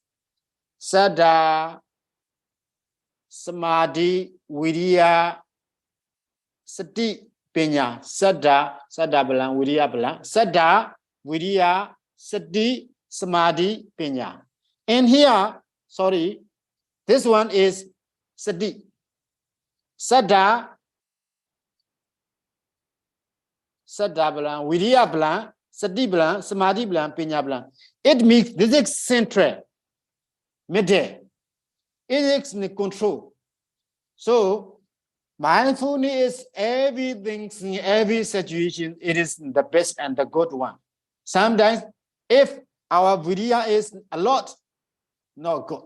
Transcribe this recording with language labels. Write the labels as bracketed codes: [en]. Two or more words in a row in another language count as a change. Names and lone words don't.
[pi] Saddha, Samadhi, Viriya, Sati, Pinya. Saddha, Balang, Viriya, Balang. Saddha, Viriya, Sati, Samadhi, Pinya. [en] And here, sorry, this one is Sati. [pi] Saddha, Balang, Viriya, Balang, Sati, Balang, Samadhi, Balang, Pinya, Balang. [en] It means this is central, midday. It is in control. So, mindfulness is everything, in every situation, it is the best and the good one. Sometimes, if our viriya is a lot, not good.